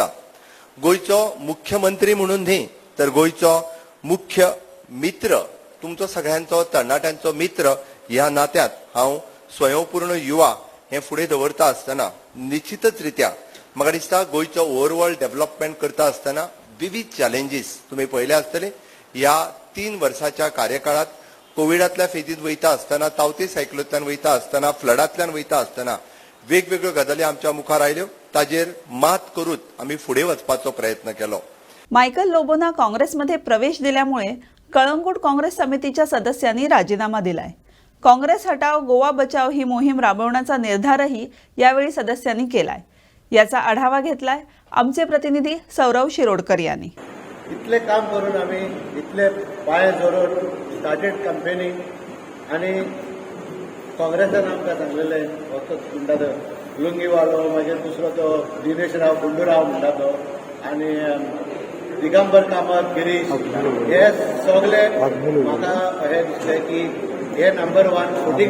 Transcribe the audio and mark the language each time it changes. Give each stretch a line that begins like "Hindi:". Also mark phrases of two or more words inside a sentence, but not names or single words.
Konkani: गोंयचो मुख्यमंत्री म्हणून न्ही तर गोंयचो मुख्य मित्र, तुमचो सगळ्यांचो तरणाट्यांचो मित्र ह्या नात्यांत हांव स्वयंपूर्ण युवा हे फुडें दवरता आसतना निश्चितच रित्या म्हाका दिसता गोंयचो
English: overall development
Konkani: करता आसतना विविध चॅलेंजीस तुमी पळयले आसतले. ह्या 3 वर्साच्या कार्यकाळात कोविडांतल्या फेजीत वयता आसतना, तावती सायक्लोंतल्यान वयता आसतना, फ्लडांतल्यान वयता आसतना वेगवेगळ्यो गजाली आमच्या मुखार आयल्यो. ताजेर मात करून आमी फुडें वचपाचो प्रयत्न केलो.
Marathi: मायकल लोबोना काँग्रेसमध्ये प्रवेश दिल्यामुळे कळंगूट काँग्रेस समितीच्या सदस्यांनी राजीनामा दिलाय. काँग्रेस हटाव गोवा बचाव ही मोहीम राबवण्याचा निर्धारही यावेळी सदस्यांनी केलाय. याचा आढावा घेतलाय आमचे प्रतिनिधी सौरव शिरोडकर यांनी.
Konkani: इतले काम करून आमी इतले पांय जोडून
English: started campaigning
Konkani: आनी काँग्रेसान आमकां सांगलेलें वचत म्हणटा तो लुंगीवालो, मागीर दुसरो तो दिनेश राव गुंडूराव म्हणटा तो, आनी दिगंबर कामत, गिरीश, हे सगळे म्हाका अशें दिसलें की हे
English: number 1 footing.